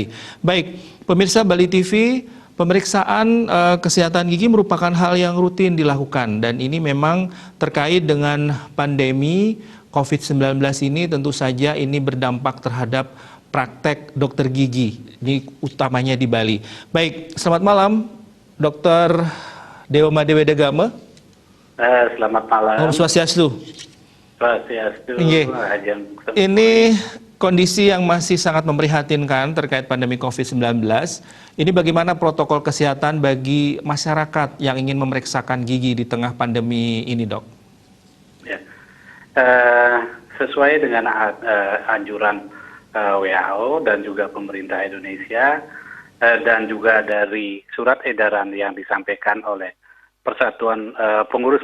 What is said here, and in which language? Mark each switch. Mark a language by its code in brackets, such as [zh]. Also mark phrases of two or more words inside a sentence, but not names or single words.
[id] Baik, pemirsa Bali TV, pemeriksaan kesehatan gigi merupakan hal yang rutin dilakukan dan ini memang terkait dengan pandemi COVID-19 ini tentu saja ini berdampak terhadap praktek dokter gigi, ini utamanya di Bali. Baik, selamat malam Dr. Dewo Madewe Degamo. Selamat malam. [ban] Om Swastiastu. Swastiastu. [id] Iya. Ini kondisi yang masih sangat memprihatinkan terkait pandemi COVID-19. Ini bagaimana protokol kesehatan bagi masyarakat yang ingin memeriksakan gigi di tengah pandemi ini, Dok? Ya. Sesuai dengan anjuran WHO dan juga pemerintah Indonesia dan juga dari surat edaran yang disampaikan oleh Persatuan Pengurus